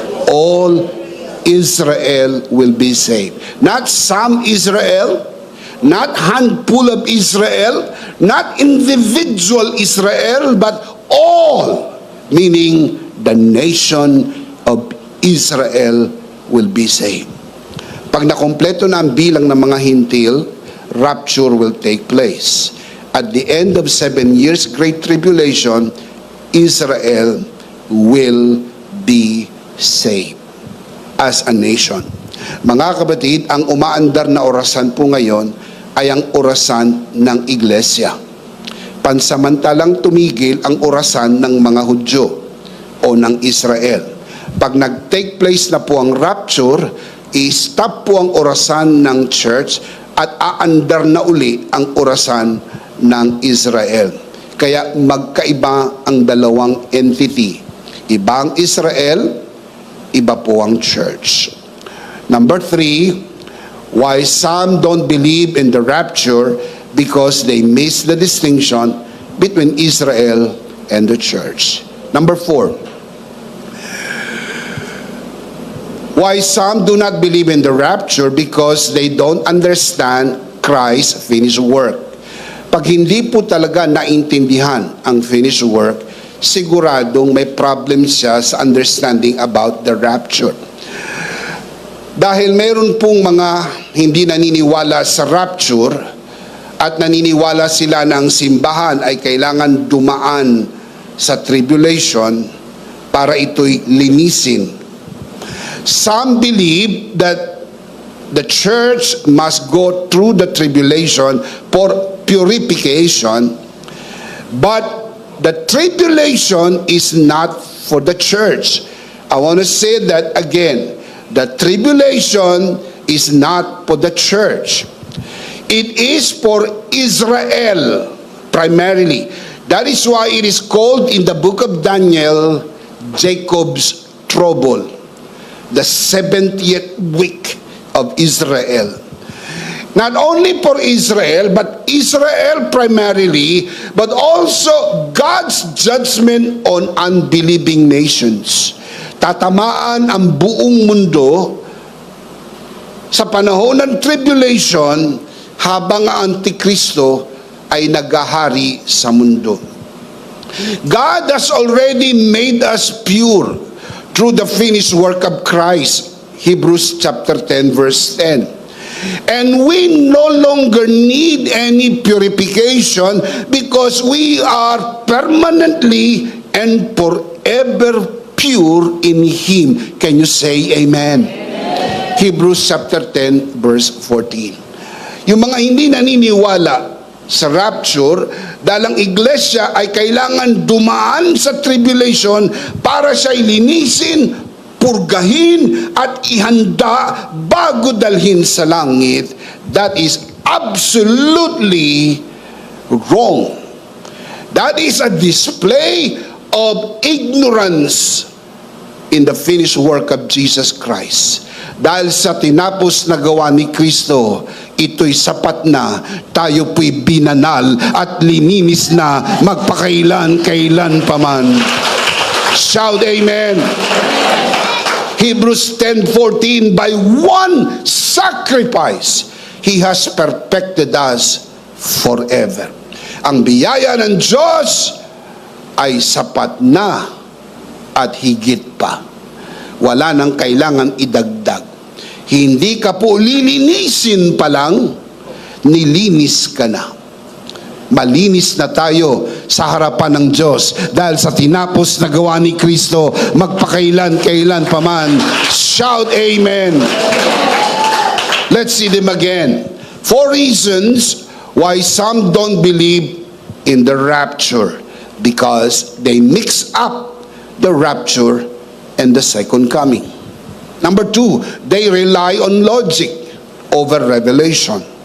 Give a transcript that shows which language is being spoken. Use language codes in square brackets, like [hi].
[en] All Israel will be saved. Not some Israel, not handful of Israel, not individual Israel, but all, meaning the nation of Israel will be saved. [tl] Pag nakompleto na ang bilang ng mga hintil, [en] rapture will take place. At the end of 7 years, Great Tribulation, Israel will be saved as a nation. [tl] Mga kapatid, ang umaandar na orasan po ngayon ay ang orasan ng iglesia. Pansamantalang tumigil ang orasan ng mga Hudyo o ng Israel. Pag nag-take place na po ang rapture, i-stop po ang orasan ng church at aandar na uli ang orasan ng Israel. Kaya magkaiba ang dalawang entity. Iba ang Israel, iba po ang church. [en] Number 3, why some don't believe in the rapture, because they miss the distinction between Israel and the church. Number 4, why some do not believe in the rapture, because they don't understand Christ's finished work. [tl] Pag hindi po talaga naintindihan ang finished work, siguradong may problem siya sa [en] understanding about the rapture. [tl] Dahil mayroon pong mga hindi naniniwala sa rapture at naniniwala sila na ang simbahan ay kailangan dumaan sa tribulation para ito'y linisin. [en] Some believe that the church must go through the tribulation for purification, but the tribulation is not for the church. I want to say that again. The tribulation is not for the church. It is for Israel primarily. That is why it is called in the book of Daniel, Jacob's trouble, the 70th week of Israel. Not only for Israel, but Israel primarily, but also God's judgment on unbelieving nations. [tl] Tatamaan ang buong mundo sa panahon ng tribulation habang ang Antikristo ay naghahari sa mundo. [en] God has already made us pure through the finished work of Christ. Hebrews chapter 10 verse 10. And we no longer need any purification because we are permanently and forever pure in Him. Can you say amen? Amen. Hebrews chapter 10 verse 14. [tl] Yung mga hindi naniniwala sa rapture, dahil ang iglesia ay kailangan dumaan sa tribulation para siya ilinisin, purgahin at ihanda bago dalhin sa langit. [en] That is absolutely wrong. That is a display of ignorance in the finished work of Jesus Christ. [tl] Dahil sa tinapos na gawa ni Kristo, ito'y sapat na, tayo po'y binanal at lininis na magpakailan-kailan paman. [en] Shout amen. Hebrews 10:14, by one sacrifice, He has perfected us forever. [tl] Ang biyaya ng Diyos ay sapat na at higit pa. Wala nang kailangan idagdag. Hindi ka po lilinisin pa lang, nilinis ka na. Malinis na tayo sa harapan ng Diyos dahil sa tinapos na gawa ni Kristo magpakailan-kailan paman. [en] Shout amen. Let's see them again. 4 reasons why some don't believe in the rapture, because they mix up the rapture and the second coming. Number 2, they rely on logic over revelation.